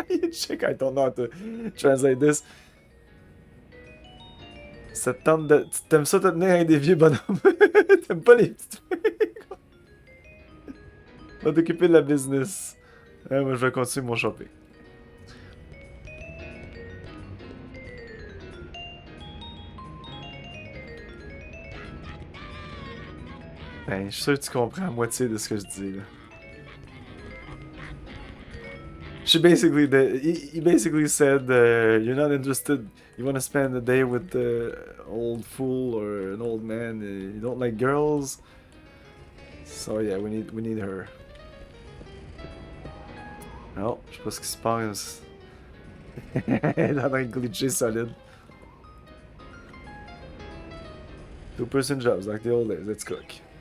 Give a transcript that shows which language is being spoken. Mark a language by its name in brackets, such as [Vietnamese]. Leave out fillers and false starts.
[English] Check, I don't know how to translate this. [French] Ça te tente de... T'aimes ça te tenir avec des vieux bonhommes? T'aimes pas les petites filles? Va t'occuper de la business. Moi, je vais continuer mon shopping. Ben, je suis sûr que tu comprends la moitié de ce que je dis, là. [English] She basically, he basically said, you're not interested, you want to spend a day with the old fool or an old man, you don't like girls. So yeah, we need her. [French] Non, je sais pas ce qui se passe. Elle est en train de glitcher solide. [English] 2-person jobs like the old days, let's cook.